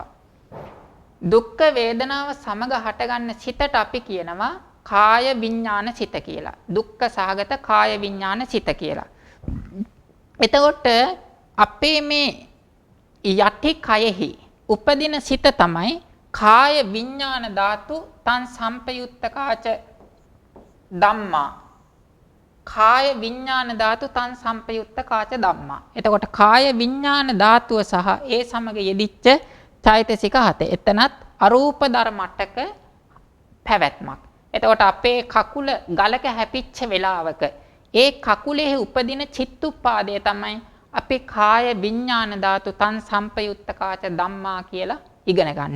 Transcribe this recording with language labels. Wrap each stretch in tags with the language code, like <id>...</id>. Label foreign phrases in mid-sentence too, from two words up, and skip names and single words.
<si>දුක්ඛ වේදනාව සමග හටගන්න සිතට අපි කියනවා කාය විඥාන සිත කියලා. දුක්ඛ සහගත කාය විඥාන සිත කියලා. එතකොට අපේ මේ යටි කයෙහි උපදින සිත තමයි</si> <pi>කාය විඥාන ධාතු තං සම්පයුත්තකාච ධම්මා. කාය විඥාන ධාතු තං සම්පයුත්තකාච ධම්මා.</pi> <si>එතකොට කාය විඥාන ධාතුව සහ ඒ සමග යෙදිච්ච චෛතසික 7. එතනත් අරූප ධර්ම 8ක පැවැත්මක්. එතකොට අපේ කකුල ගලක හැපිච්ච වෙලාවක ඒ කකුලේ උපදින චිත්තුප්පාදය තමයි අපේ</si> <pi>කාය විඥාන ධාතු තං සම්පයුත්තකාච ධම්මා</pi> <si>කියලා ඉගෙන ගන්නෙ.</si>